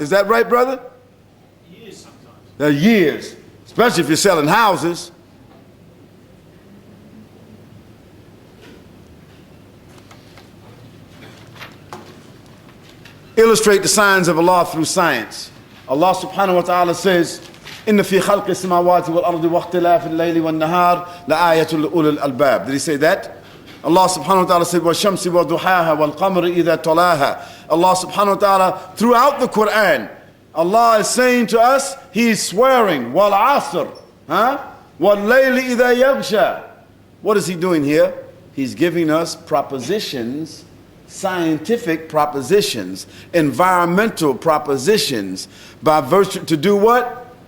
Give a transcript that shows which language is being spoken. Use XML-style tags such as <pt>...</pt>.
<en>Is that right, brother? Years sometimes. They're years, especially if you're selling houses. Illustrate the signs of Allah through science.</en> <ar>Allah subhanahu wa ta'ala says, إن في خلق السماوات والأرض واختلاف الليل والنهار لآية لأولي الألباب.</ar> <en>Did he say that?</en> <ar>Allah subhanahu wa ta'ala said, وَالشَّمْسِ وَضُحَاهَا وَالْقَمَرِ إِذَا تَلَاهَا.</ar> <en>Allah subhanahu wa ta'ala, throughout the Quran, Allah is saying to us, He's swearing,</en> <ar>وَالْعَصْرِ, وَاللَّيْلِ إِذَا يَغْشَى.</ar> <en>What is He doing here? He's giving us propositions, scientific propositions, environmental propositions, by virtue to do what?</en>